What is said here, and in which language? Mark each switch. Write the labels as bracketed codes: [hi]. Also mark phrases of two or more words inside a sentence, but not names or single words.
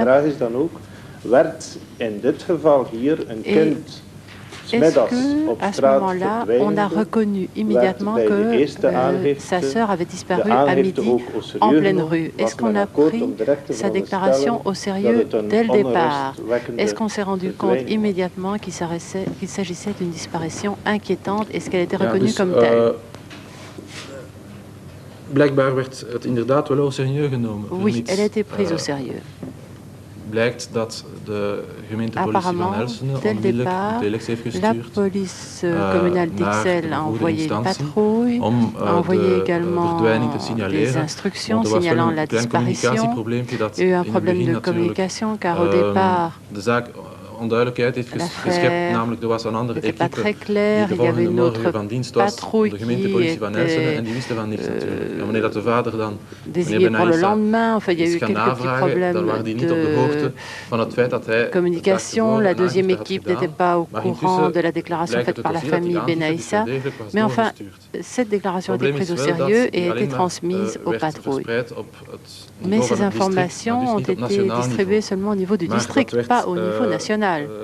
[fr] Et est-ce qu'à ce moment-là, on a reconnu immédiatement que sa sœur avait disparu à midi en pleine rue? Est-ce qu'on a pris sa déclaration au sérieux dès le départ? Est-ce qu'on s'est rendu compte immédiatement qu'il s'agissait d'une disparition inquiétante? Est-ce qu'elle était reconnue comme telle? [nl] Blijkbaar werd het inderdaad wel [fr] au sérieux [nl] genomen. [fr] Oui, elle a été prise au sérieux. [nl] Blijkt dat de gemeentepolitie van Elsene onmiddellijk een telex heeft gestuurd. [fr] La police communale d'Ixelles a envoyé une patrouille, a envoyé également des instructions signalant la disparition. Il y a eu un problème de communication car au départ, [nl] onduidelijkheid heeft geschept, namelijk er was een andere equipe die de volgende morgen van dienst was, de gemeentepolitie van Elsene, en die wisten van niets natuurlijk. En wanneer dat de vader dan meneer Benaïssa is gaan navragen, dan waren die niet op de hoogte van het feit dat hij [fr] communication, la deuxième équipe n'était pas au courant de la déclaration faite par la famille Benaïssa, mais enfin, cette déclaration a été prise au sérieux et a été transmise aux patrouilles. Mais ces informations ont été distribuées seulement au niveau du district, pas au niveau national.